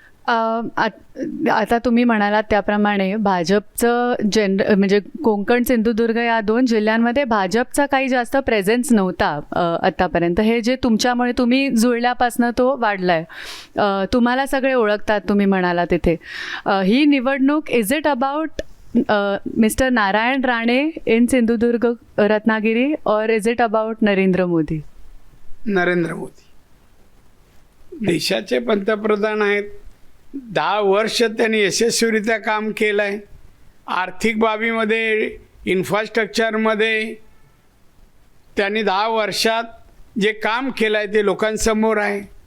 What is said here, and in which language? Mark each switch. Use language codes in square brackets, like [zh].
[mr] आता तुम्ही म्हणालात त्याप्रमाणे भाजपचं म्हणजे कोकण सिंधुदुर्ग या 2 जिल्ह्यांमध्ये भाजपचा काही जास्त प्रेझेन्स नव्हता आत्तापर्यंत. हे जे तुमच्यामुळे तुम्ही जुळल्यापासनं तो वाढलाय. तुम्हाला सगळे ओळखतात तुम्ही म्हणाला तिथे. ही निवडणूक [en] Is it about mister Narayan Rane in Sindhudurg Ratnagiri और is it about Narendra Modi? [mr] Narendra Modi देशाचे पंतप्रधान आहेत. 10 वर्ष त्यांनी यशस्वीरित्या काम केलं आहे. आर्थिक बाबीमध्ये, इन्फ्रास्ट्रक्चरमध्ये त्यांनी 10 वर्षात जे काम केलं आहे ते लोकांसमोर आहे.